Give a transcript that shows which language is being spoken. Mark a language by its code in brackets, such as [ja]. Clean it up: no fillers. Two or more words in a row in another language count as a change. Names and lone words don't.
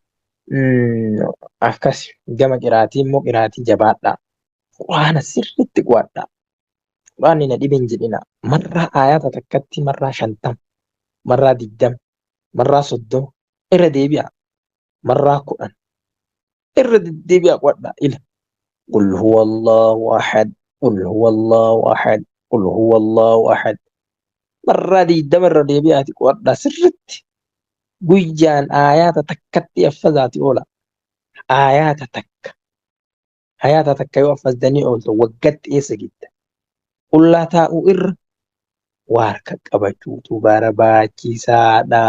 [om] Akkas gama qiraatii immoo qiraatii jabaadhaa. Quraana sirriitti qo'adhaa. Quraanni na dhibe hin jedhina. Marraa ayata takkatti marraa 50 marraa 20 marraa 30 irra deebi'a, marraa 10 irra deddeebi'a qo'adhaa ila. [ar] قل هو الله أحد، قل هو الله أحد، قل هو الله أحد. [om] Marraa 20 irra deebi'aati qo'adhaa sirritti. Guyyaan aayaata takkatti affazaati oola. Aayaata takka. Aayaata takka yoo affazanii ooltu waggatti eessa gidda? Qullaa taa'uu irra waa harka qabachuutu barbaachisaadha.